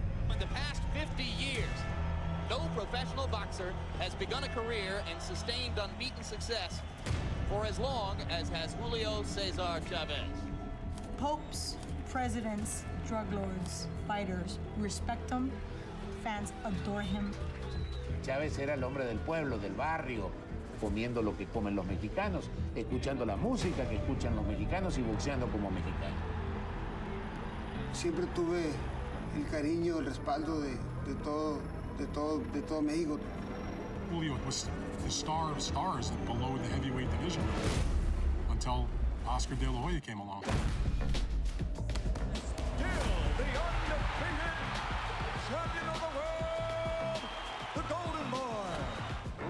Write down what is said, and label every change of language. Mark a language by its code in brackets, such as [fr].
[en] In the past 50 years, no professional boxer has begun a career and sustained unbeaten success for as long as has Julio Cesar Chavez. Popes, presidents, drug lords, fighters respect him. Fans adore him. [es] Chavez era el hombre del pueblo, del barrio, comiendo lo que comen los mexicanos, escuchando la música que escuchan los mexicanos y boxeando como mexicanos. Siempre tuve el cariño, el respaldo de todo México. [en] Julio was the star of stars below the heavyweight division until Oscar De La Hoya came along. Still the undefeated champion of the world, the Golden Boy.